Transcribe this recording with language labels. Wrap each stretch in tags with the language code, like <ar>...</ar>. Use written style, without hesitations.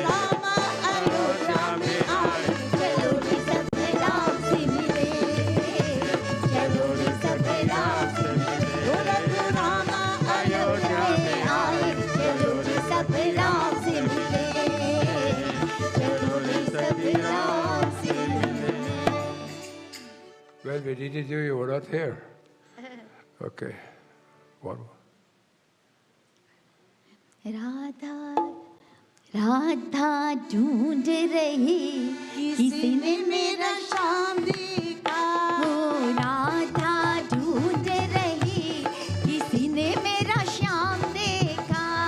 <hi>राम अयोध्या में आए, चलो रे सब राम से मिले। चलो रे सब राम से मिले। ओ रघु राम अयोध्या में आए, चलो रे सब राम से मिले। चलो रे सब राम से मिले।</hi> <en>Well, we needed you, you were not here. Okay. One.</en> <hi>Radha Radha ढूंढ रही, किसी ने मेरा शाम देखा। ओ राधा ढूंढ रही, किसी ने मेरा श्याम देखा।</hi>